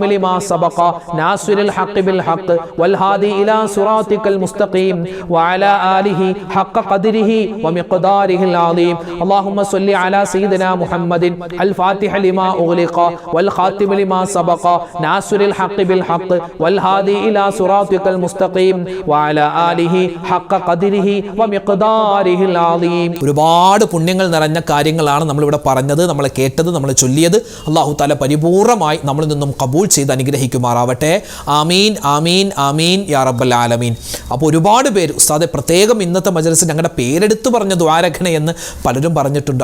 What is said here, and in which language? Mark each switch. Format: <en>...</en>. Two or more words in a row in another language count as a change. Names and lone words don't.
<ar>لما سبق ناصر الحق بالحق والهادي إلى صراطك المستقيم وعلى آله حق قدره ومقداره العظيم اللهم صل على سيدنا محمد الفاتح لما أغلق والخاتم لما سبق ناصر الحق بالحق والهادي إلى صراطك المستقيم وعلى آله حق قدره ومقداره العظيم.</ar> <ml>ഒരുപാട് പുണ്യങ്ങൾ നിറഞ്ഞ കാര്യങ്ങളാണ് നമ്മളിവിടെ പറഞ്ഞത്, നമ്മൾ കേട്ടത്, നമ്മൾ ചൊല്ലിയത്.</ml> <ar>الله تعالى</ar> <ml>പരിപൂർണമായി നമ്മളിൽ നിന്നും ഖബൂൽ ചെയ്ത് അനുഗ്രഹിക്കുമാറാവട്ടെ.</ml> <ar>آمين آمين آمين يا رب العالمين.</ar> <ml>അപ്പോൾ ഒരുപാട് പേര് ഉസ്താദെ പ്രത്യേകം ഇന്നത്തെ മജ്‌ലിസിൽ ഞങ്ങളുടെ പേരെടുത്ത് പറഞ്ഞ ദ്വാരഖണ എന്ന് പലരും പറഞ്ഞിട്ടുണ്ട്.</ml>